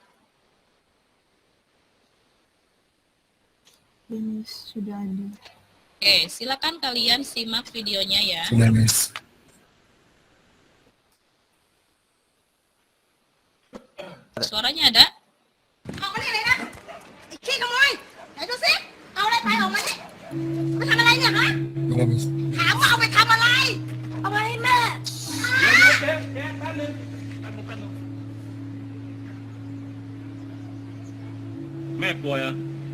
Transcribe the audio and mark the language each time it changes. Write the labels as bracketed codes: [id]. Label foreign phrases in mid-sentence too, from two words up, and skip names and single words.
[id] Ini sudah ada. Oke, silakan kalian simak videonya ya. Sudah, Miss. Suaranya ada? [th] ออกมานี่เลยนะไอ้ขี้ขโมยไหนดูสิเอาอะไรไปออกมานี่ไปทำอะไรเนี่ยฮะ [id] Sudah, Miss. [th] ถามว่าเอาไปทำอะไรเอาไปให้แม่ แม่ป่วยเหรอ